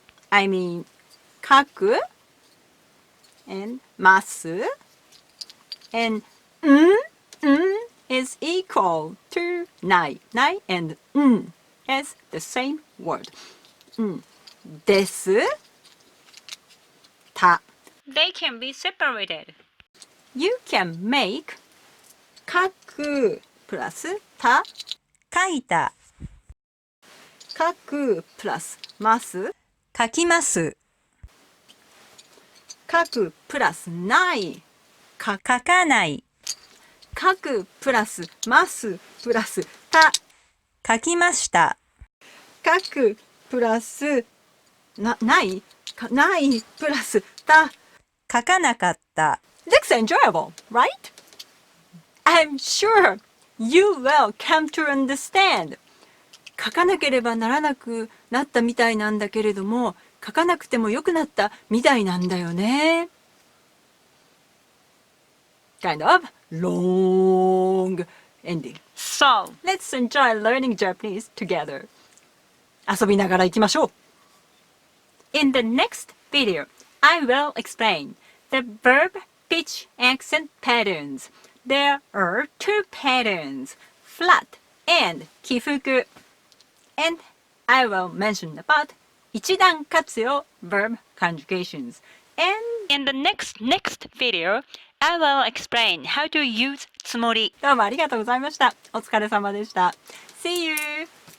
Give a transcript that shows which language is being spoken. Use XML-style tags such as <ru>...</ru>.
<en>I mean, 書く and ます and is equal to ない and as the same word. ですた They can be separated. You can make</en> <ja>書くプラスた書いた書くプラスます書きます書くプラスない書かない書くプラスますプラスた書きました書くプラスないプラスた書かなかった</ja> <en>That's enjoyable, right? I'm sure you will come to understand.</en> <ja>書かなければならなくなったみたいなんだけれども、書かなくてもよくなったみたいなんだよね。</ja> <en>Kind of long ending. So, let's enjoy learning Japanese together.</en> <ja>遊びながら行きましょう。</ja> <en>In the next video, I will explain the verb pitch accent patterns. There are two patterns, flat and 起伏 and I will mention about 一段活用 verb conjugations and In the next video, I will explain how to use つもり。</en> <ja>どうもありがとうございました。お疲れ様でした。</ja> <en>See you!</en>